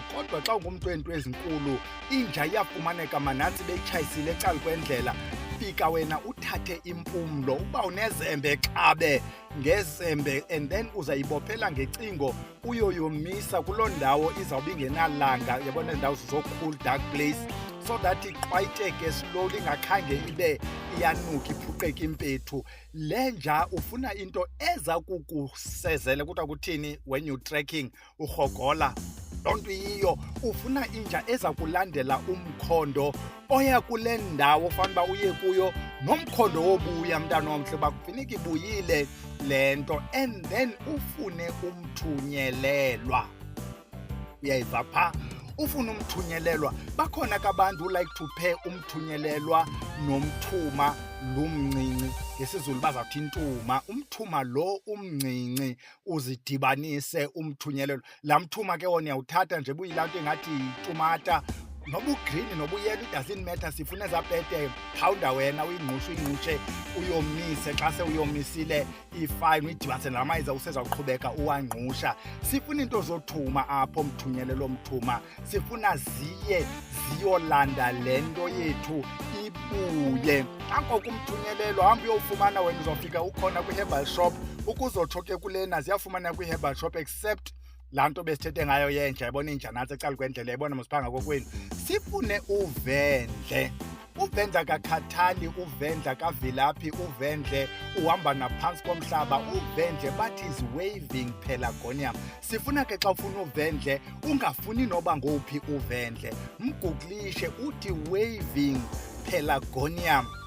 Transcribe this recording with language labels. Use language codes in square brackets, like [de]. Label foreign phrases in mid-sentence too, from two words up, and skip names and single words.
[xh] Kodwa xa ungumntu wento ezinkulu inja iyafumaneka manantsi beyitshayisile ecala kwendlela. Fika wena uthathe impumlo, uba unezembe xabe ngezembe and then uzayibophela ngecingo uyoyomisa kuloo ndawo izawuba ingenalanga. Yabona ezi ndawo zo- [en] cool dark place, so that [xh] iqwayiteke slowly ingakhange ibe iyanuka iphuqeke impethu. Le nja ufuna into eza kukusezela, kuthiwa kuthini [en] when you trekking [xh] urhogola. Loo nto yiyo, ufuna inja eza kulandela umkhondo oya kule ndawo ofana uba uye kuyo, nomkhondo wobuya mntana omhle uba kufuneka ibuyile le nto. And then ufune umthunyelelwa. Uyayiva phaa, ufuna umthunyelelwa. Bakhona ke abantu [en] who like to pair [xh] umthunyelelwa nomthuma lo mncinci. NgesiZulu bazawuthi intuma. Umthuma lo umncinci uzidibanise umthunyelelwa. Laa mthuma ke wona uyawuthatha nje buyilaa nto engathi yitumata, noba ugreen noba uyelo, [en] it doesn't matter. [xh] Sifuna ezaa pete phawunda wena uyingqushe uyomise. Xa sewuyomisile ifine uyidibanise namayeza usezawuqhubeka uwangqusha. Sifuna into zothuma apho mthunyelelo omthuma. Sifuna ziye ziyolanda le nto yethu ibuye. Angoko umthunyelelo hamba uyowufumana wena uzawufika ukhona kwi- [en] herbal shop. [xh] Ukuzotsho ke kulena ziyafumana kwi- [en] herbal shop [xh] except laa nto besithethe ngayo yenja. Yabona inja nantsi ecala kwendlela, yabona mosiphanga kokwenu. Sifune uvendle. Uvendle akakhathali, uvendle akavilaphi, uvendle uhamba naphantsi komhlaba. Uvendle bathi [en] is waving pelargonium. [xh] Sifuna ke xa ufuna uvendle ungafuni noba ngowuphi uvendle, mguglishe uthi [en] waving pelargonium.